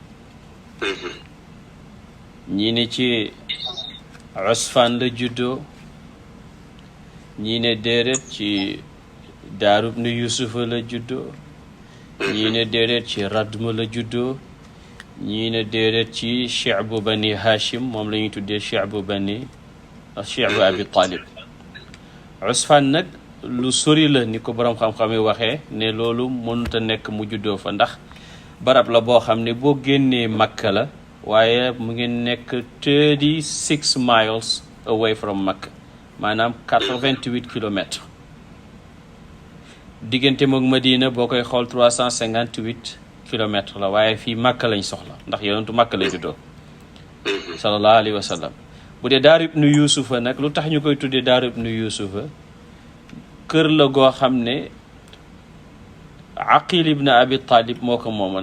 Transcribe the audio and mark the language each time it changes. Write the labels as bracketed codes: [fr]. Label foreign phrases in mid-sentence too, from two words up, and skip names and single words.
[wo] ñii ne ci Usfaan la juddoo, ñii ne déedéet ci Daaru ibn Yusufa la juddoo, ñii ne déedéet ci Radm la juddoo, ñii ne déedéet ci Shi'bu Bani Hashim, moom la ñuy tuddee Shi'bu Abi Talib. Usfaan nag lu sori la ni ko boroom xam-xam yi waxee ne loolu mënut a nekk mu juddoo fa, ndax barab la boo xam ne boo génnee Makka la, waaye mu ngi nekk 36 [en] miles away from [wo] Makka, maanaam 88 kilomètres. diggante mook Madina boo koy xool 358 kilomètres la, waaye fii Makka lañ soxla ndax yonentu Makka la juddoo [ar] صلى الله عليه وسلم. [wo] bu dee Daaru ibnu Yusufa nag lu tax ñu koy tuddee Daaru ibnu Yusufa, kër la goo xam ne Aqil ibn Abi Talib moo ko moomoon.